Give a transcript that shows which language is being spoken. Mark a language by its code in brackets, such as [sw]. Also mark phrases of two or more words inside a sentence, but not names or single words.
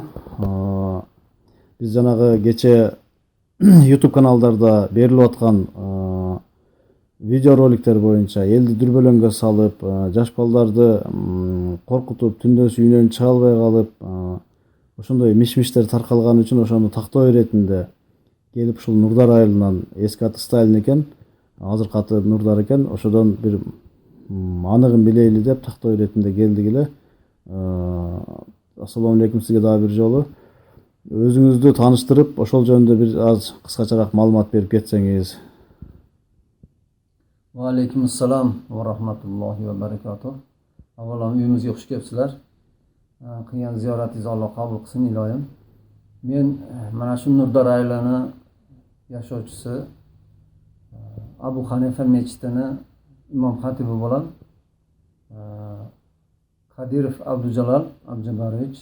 [ky] Биз жанагы кече YouTube каналдарда берилип аткан видеороликтер боюнча элди дүрбөлөңгө салып, жаш балдарды коркутуп, түндөсү үйүнөн чыга албай калып, ошондой миш-миштер таркалган үчүн ошону тактоо иретинде келип ушул Нурдар айылынан, эски аты Сталин экен, азыркы аты Нурдар экен, ошодон бир аныгын билейли деп тактоо иретинде келдик эле. [ar] السلام عليكم [ky] сизге дагы бир жолу. Өзүңүздү тааныштырып, ошол жөнүндө бир аз кыскачараак маалымат берип кетсеңиз. [ar] وعليكم السلام ورحمة الله وبركاته. [uz] Avvalo uyimizga xush kelibsizlar. Qilgan ziyoratingiz Alloh qabul qilsin iloyim. Men mana shu Nurdor aylani yashovchisi Abu Hanifa mechitini imom xatibi bo'lan Qadirov Abdujalal Abjabarovich.